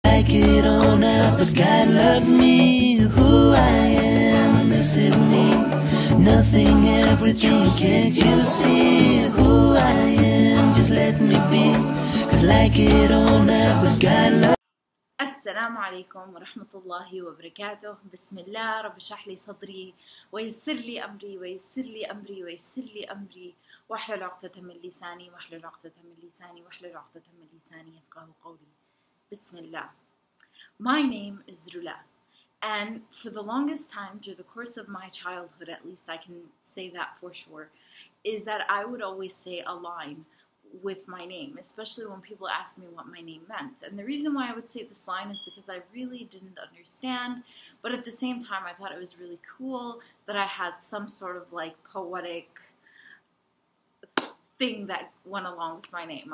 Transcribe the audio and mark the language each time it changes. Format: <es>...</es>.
<en>like it or not, but God loves me, who I am, this is me. Nothing, everything, can't you see who I am? Just let me be, cause like it or not, but God loves me.</en> <ar>السلام عليكم ورحمة الله وبركاته. بسم الله. رب اشرح لي صدري ويسر لي أمري ويسر لي أمري ويسر لي أمري واحلل عقدة من لساني واحلل عقدة من لساني واحلل عقدة من لساني يفقهوا قولي. بسم الله.</ar> <en>My name is Rula, and for the longest time, through the course of my childhood, at least I can say that for sure, is that I would always say a line with my name, especially when people ask me what my name meant. And the reason why I would say this line is because I really didn't understand, but at the same time I thought it was really cool that I had some sort of like poetic thing that went along with my name.</en>